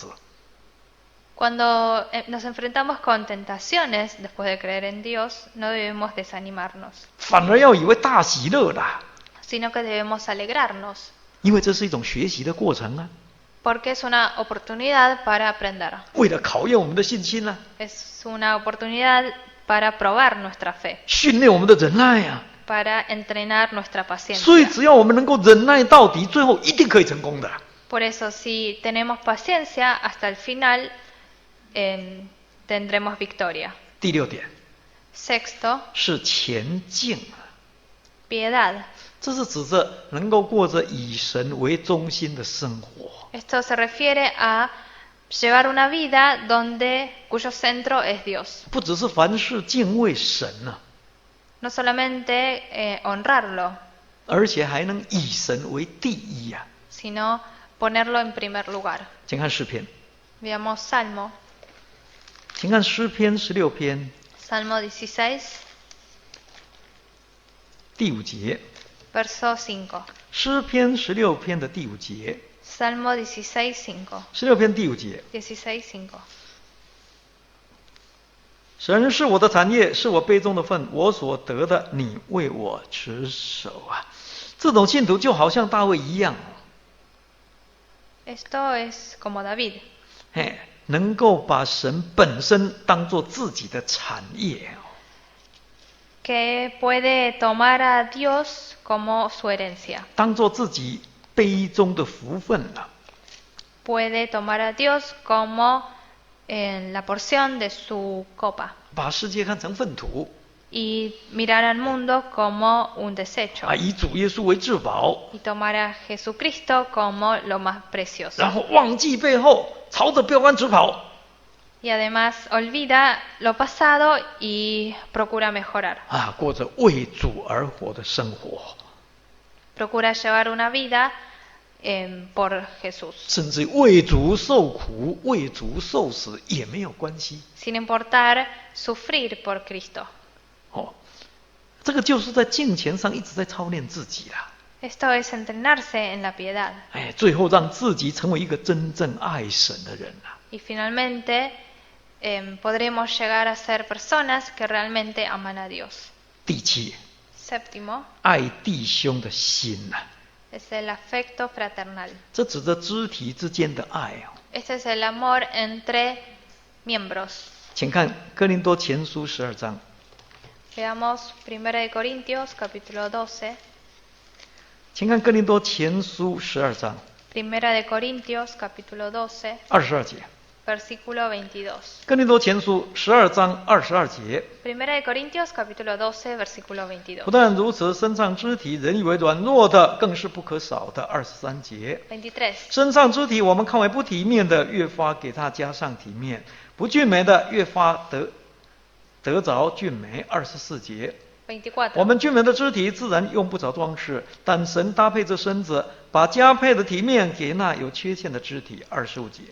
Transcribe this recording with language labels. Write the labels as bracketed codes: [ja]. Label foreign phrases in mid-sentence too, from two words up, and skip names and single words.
[es] Cuando nos enfrentamos con tentaciones después de creer en Dios, no debemos desanimarnos, [zh] 反而要以为大喜乐啦， [es] sino que debemos alegrarnos, [zh] 因为这是一种学习的过程啊， [es] porque es una oportunidad para aprender, [zh] 为了考验我们的信心啊， [es] es una oportunidad para probar nuestra fe, [zh] 训练我们的忍耐啊。 [es] para entrenar nuestra [zh] 所以 [es] paciencia. [zh] 只要我们能够忍耐到底，最后一定可以成功的。 [es] Por eso, si tenemos paciencia hasta el final, tendremos victoria. [zh] 第6点 [es] Sexto, [zh] 是前进啊， [es] piedad. [zh] 这是指着能够过着以神为中心的生活。 [es] Esto se refiere a llevar una vida cuyo centro es Dios. [zh] 不只是凡事敬畏神啊， [es] No solamente honrarlo, [zh] 而且还能以神为第一啊。 [es] sino ponerlo en primer lugar. [zh] 请看诗篇， [es] Veamos Salmo, [zh] 请看诗篇16篇 [es] Salmo 16, [zh] 第5节， [es] verso 5. [zh] 诗篇16篇的第5节， [es] Salmo 16, 5. [zh] 16篇第5节。 16, 5. 神是我的产业，是我杯中的份，我所得的，你为我持守啊！这种信徒就好像大卫一样， [es] Esto es como David, [zh] 能够把神本身当作自己的产业， [es] que puede tomar a Dios como su herencia. [zh] 当作自己杯中的福分啊！ [es] Puede tomar a Dios como la porción de su copa [zh] 把世界看成粪土 [es] y mirar al mundo como un desecho [zh] 啊，以主耶稣为至宝， [es] y tomar a Jesucristo como lo más precioso. [zh] 然后忘记背后，朝着标杆直跑。 [es] Y además olvida lo pasado y procura mejorar. [zh] 啊，过着为主而活的生活， [es] Procura llevar una vida por Jesús, [zh] 甚至为主受苦、为主受死也没有关系。 [es] sin importar sufrir por Cristo. [zh] 哦，这个就是在敬虔上一直在操练自己啦。 [es] Esto es entrenarse en la piedad [zh] 最后让自己成为一个真正爱神的人啦。 [es] y finalmente podremos llegar a ser personas que realmente aman a Dios. [zh] 第7， [es] Séptimo [zh] 爱弟兄的心呐、 [es] es el afecto fraternal. [zh] 这指着肢体之间的爱哦。 [es] Este es el amor entre miembros. [zh] 请看哥林多前书12章， [es] Veamos 1 de Corintios capítulo 12. [zh] 请看哥林多前书12章 [es] 1 de Corintios capítulo 12, [zh] 22 节。 [es] versículo 22. [zh] 哥林多前书12章22节。 [es] 1 de Corintios capítulo 12, versículo 22. [zh] 不但如此，身上肢体人以为软弱的，更是不可少的。23节。 23. 身上肢体我们看为不体面的，越发给它加上体面；不俊美的，越发得着俊美。24节。 24. 我们俊美的肢体自然用不着装饰，但神搭配着身子，把加配的体面给那有缺陷的肢体。25节。